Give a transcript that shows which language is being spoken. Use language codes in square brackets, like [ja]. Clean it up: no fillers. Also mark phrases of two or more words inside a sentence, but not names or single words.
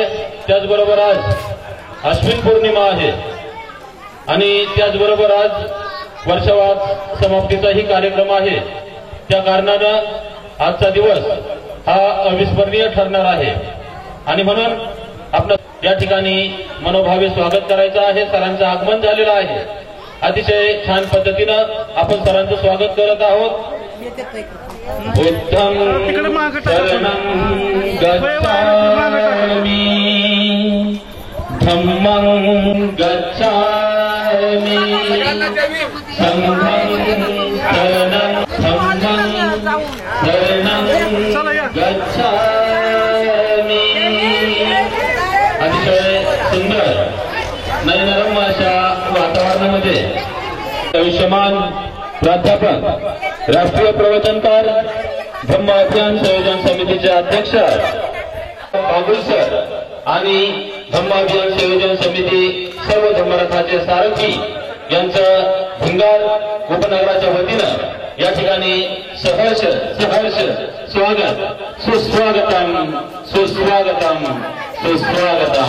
[mr] त्याचबरोबर आज अश्विन पौर्णिमा आहे आणि त्याचबरोबर आज वर्षावास समाप्तीचाही कार्यक्रम आहे। त्या कारणाने आजचा दिवस हा अविस्मरणीय ठरणार आहे आणि म्हणून आपण या ठिकाणी मनोभावे स्वागत करायचं आहे। सरांचं आगमन झालेलं आहे। अतिशय छान पद्धतीने आपण सरांचं स्वागत करत आहोत। [pi] बुद्धं शरणं गच्छामि धम्मं गच्छामि संघं शरणं गच्छामि। [mr] अतिशय सुंदर नयनरम्य अशा वातावरणामध्ये आयुष्यमान प्राध्यापक राष्ट्रीय प्रवचनकार धम्म अभियान संयोजन समितीचे अध्यक्ष बाबुल सर आणि धम्म अभियान संयोजन समिती सर्व धम्मरथाचे सारथी यांचं भिंगार उपनगराच्या वतीनं या ठिकाणी सहर्ष स्वागत सुस्वागतम सुस्वागतम सुस्वागतम।